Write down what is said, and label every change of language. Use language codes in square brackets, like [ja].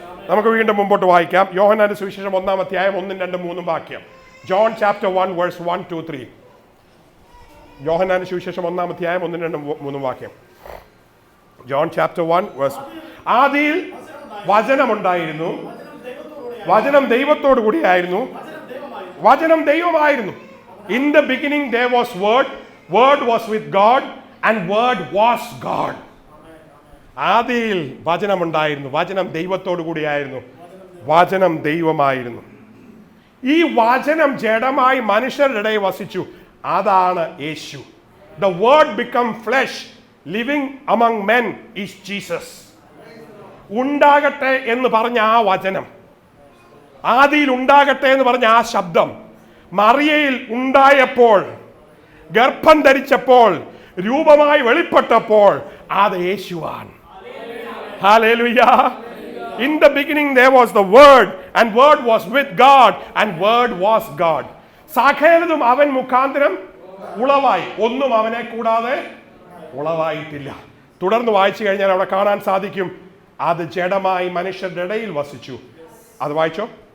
[ml] നമുക്ക് വീണ്ടും മുമ്പോട്ട് വായിക്കാം. യോഹന്നാന്റെ സുവിശേഷം 1-ാം അധ്യായം 1, 2, 3 വാക്യം. [en] John chapter 1 verse 1, 2, 3. [ml] യോഹന്നാന്റെ സുവിശേഷം 1-ാം അധ്യായം 1-2-3 വാക്യം. [en] John chapter 1 verse. [ml] ആദിയിൽ വചനമുണ്ടായിരുന്നു, വചനം ദൈവത്തോടു കൂടിയായിരുന്നു, വചനം ദൈവമായിരുന്നു. [en] In the beginning there was word, word was with God and word was God. [ml] ആദിയിൽ വചനമുണ്ടായിരുന്നു, വചനം ദൈവത്തോടു കൂടിയായിരുന്നു, വചനം ദൈവമായിരുന്നു. ഈ വചനം ജഡമായി മനുഷ്യരുടെ ഇടയിൽ വസിച്ചു. അതാണ് യേശു. [en] The word become flesh, living among men is Jesus. [ml] ഉണ്ടാകട്ടെ എന്ന് പറഞ്ഞ ആ വചനം, ആദിയിൽ ഉണ്ടാകട്ടെ എന്ന് പറഞ്ഞ ആ ശബ്ദം മറിയയിൽ ഉണ്ടായപ്പോൾ, ഗർഭം ധരിച്ചപ്പോൾ, രൂപമായി വെളിപ്പെട്ടപ്പോൾ അത് യേശുവാണ്. Hallelujah. [en] In the beginning there was the word and word was with God and word was God. [ml] സകലതും അവൻ മുഖാന്തരം ഉളവായി, ഒന്നും അവനെ കൂടാതെ ഉളവായിട്ടില്ല. തുടർന്ന് വായിച്ചു കഴിഞ്ഞാൽ അവിടെ കാണാൻ സാധിക്കും, അത് ജഡമായി മനുഷ്യരുടെ ഇടയിൽ വസിച്ചു. അത് വായിച്ചോ.